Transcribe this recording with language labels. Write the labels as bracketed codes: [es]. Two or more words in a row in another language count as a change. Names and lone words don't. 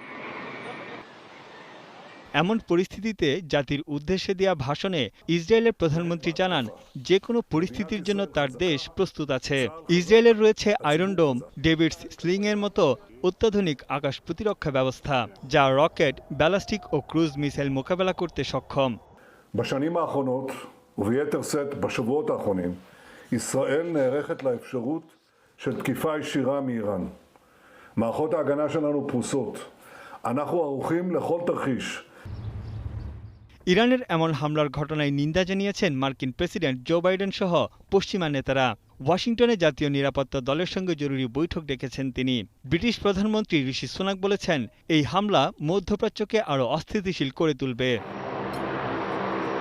[bn] এমন পরিস্থিতিতে জাতির উদ্দেশ্যে দেয়া ভাষণে ইসরায়েলের প্রধানমন্ত্রী জানান, যে কোনো পরিস্থিতির জন্য তার দেশ প্রস্তুত আছে। ইসরায়েলের রয়েছে আয়রন ডোম, ডেভিডস স্লিংয়ের মতো অত্যাধুনিক আকাশ প্রতিরক্ষা ব্যবস্থা, যা রকেট, ব্যালাস্টিক ও ক্রুজ মিসাইল মোকাবেলা করতে সক্ষম। [he] בשנים האחרונות, וביתר שאת בשבועות האחרונים, ישראל נערכת לאפשרות של תקיפה ישירה מאיראן. מערכות ההגנה שלנו פרוסות. אנחנו ערוכים לכל תרחיש. [bn] ইরানের এমন হামলার ঘটনায় নিন্দা জানিয়েছেন মার্কিন প্রেসিডেন্ট জো বাইডেন সহ পশ্চিমা নেতারা। ওয়াশিংটনে জাতীয় নিরাপত্তা দলের সঙ্গে জরুরি বৈঠক ডেকেছেন তিনি। ব্রিটিশ প্রধানমন্ত্রী ঋষি সুনাক বলেছেন, এই হামলা মধ্যপ্রাচ্যকে আরও অস্থিতিশীল করে তুলবে।